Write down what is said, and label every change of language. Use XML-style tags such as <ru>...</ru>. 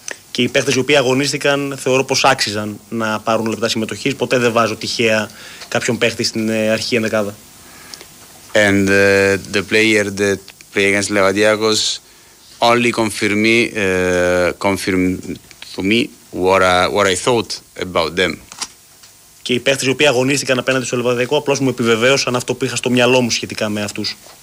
<el>Και οι παίχτες οι οποίοι αγωνίστηκαν θεωρώ πως άξιζαν να πάρουν λεπτά συμμετοχής. Ποτέ δεν βάζω τυχαία κάποιον παίχτη στην αρχή ενδεκάδα.</el> <en>And the player that played against Levadiagos only confirmed to me what I thought about them.</en> <el>Και οι παίχτες οι οποίοι αγωνίστηκαν απέναντι στο Λεβαδιακό απλώς μου επιβεβαίωσαν αυτό που είχα στο μυαλό μου σχετικά με αυτούς.</el>